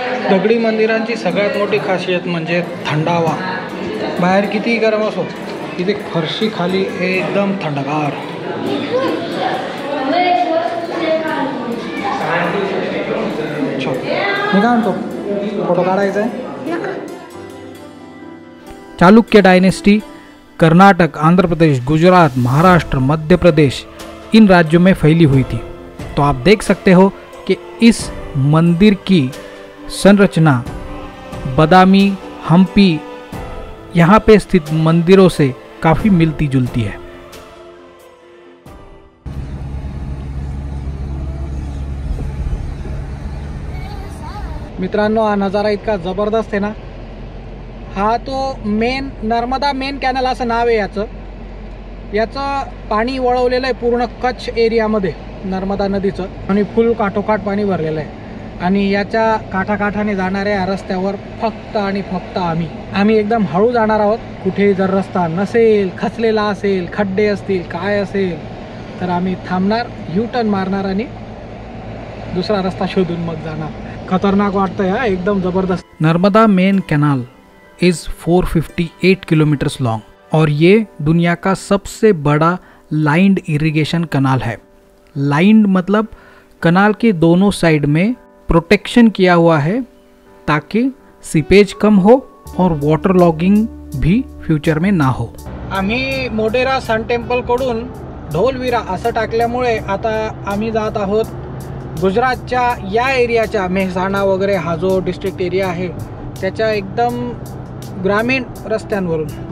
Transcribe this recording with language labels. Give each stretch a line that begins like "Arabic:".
Marathi: दगडी मंदिरांची सगळ्यात मोठी खासियत म्हणजे थंडावा. बाहेर कितीही गरम असो, इथे फरशी खाली एकदम थंडगार. मी काय म्हणतो, फोटो काढायचा आहे.
Hindi: चालुक्य डायनेस्टी कर्नाटक, आंध्र प्रदेश, गुजरात, महाराष्ट्र, मध्य प्रदेश इन राज्यों में फैली हुई थी. तो आप देख सकते हो कि इस मंदिर की संरचना बदामी, हम्पी यहाँ पे स्थित मंदिरों से काफ़ी मिलती जुलती है.
Marathi: मित्रांनो, हा नज़ारा इतका ज़बरदस्त आहे ना. हा तो नर्मदा मेन कॅनल असं नाव आहे याचं पाणी वळवलेलं आहे पूर्ण कच्छ एरियामध्ये नर्मदा नदीचं, आणि फुल काठोकाठ पाणी भरलेलं आहे. आणि याच्या काठाकाठाने जाणाऱ्या रस्त्यावर फक्त आणि फक्त आम्ही एकदम हळू जाणार आहोत. कुठेही जर रस्ता नसेल, खचलेला असेल, खड्डे असतील, काय असेल, तर आम्ही थांबणार, यू टर्न मारणार आणि दुसरा रस्ता शोधून मग जाणार. खतरनाक वाटतंय हा, एकदम ज़बरदस्त.
Hindi: Narmada main canal
English: is 458 kilometres long
Hindi: और ये दुनिया का सबसे बड़ा लाइंड इरिगेशन कनाल है. लाइंड मतलब कनाल के दोनों साइड में प्रोटेक्शन किया हुआ है ताकि सीपेज कम हो और वाटर लॉगिंग भी फ्यूचर में ना हो.
Marathi: आम्ही मोढेरा सन टेम्पल कडून ढोलविरा असं टाकल्यामुळे आता आम्ही जात आहोत गुजरातच्या या एरियाच्या मेहसाणा वगैरे हा जो डिस्ट्रिक्ट एरिया आहे त्याच्या एकदम ग्रामीण रस्त्यांवरून.